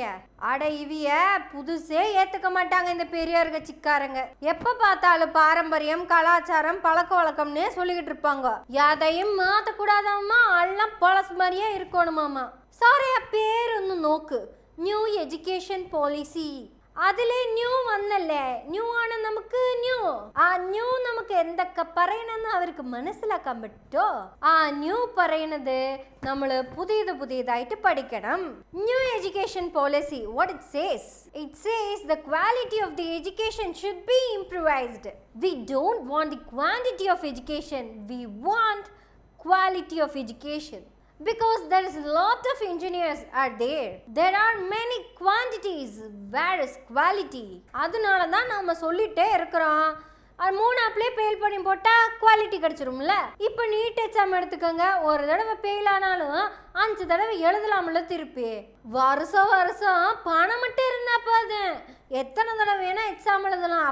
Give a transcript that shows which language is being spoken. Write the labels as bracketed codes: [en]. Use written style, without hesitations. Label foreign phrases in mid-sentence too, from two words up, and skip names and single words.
[ta] அட இவிய புதுசே ஏத்துக்க மாட்டாங்க இந்த பெரியார் கட்சிக்காரங்க. எப்ப பார்த்தாலும் பாரம்பரியம், கலாச்சாரம், பழக்க வழக்கம்னே சொல்லிக்கிட்டு இருப்பாங்க. யாதையும் மாற்றக்கூடாதாமா, எல்லாம் பழசு மாதிரியே இருக்கணுமாமா. சாரி, பேர் ஒன்று நோக்கு, [en] new education policy. [ml] അതിലെ ന്യൂ വന്നല്ലേ, ന്യൂ ആണ് നമുക്ക് ന്യൂ. ആ ന്യൂ നമുക്ക് എന്തൊക്കെ പറയണമെന്ന് അവർക്ക് മനസ്സിലാക്കാൻ പറ്റോ? ആ ന്യൂ പറയുന്നത് നമ്മൾ പുതിയതായിട്ട് പഠിക്കണം. [en] new education policy, what it says the quality of the education should be improved. We don't want the quantity of education, we want quality of education. Because there is a lot of engineers are there are many quantities, where is quality? [ta] அதனால தான் நாம சொல்லிட்டே இருக்கிறோம். அது 3 அப்படியே ஃபெயில் பண்ணி போட்டால் குவாலிட்டி கிடச்சிரும்ல. இப்போ நீட் எக்ஸாம் எடுத்துக்கோங்க. ஒரு தடவை ஃபெயில் ஆனாலும் 5 தடவை எழுதலாம்ல திருப்பி. வருஷம் பணம் மட்டும் இருந்தா போதும், எத்தனை தடவை வேணா எக்ஸாம் எழுதலாம்.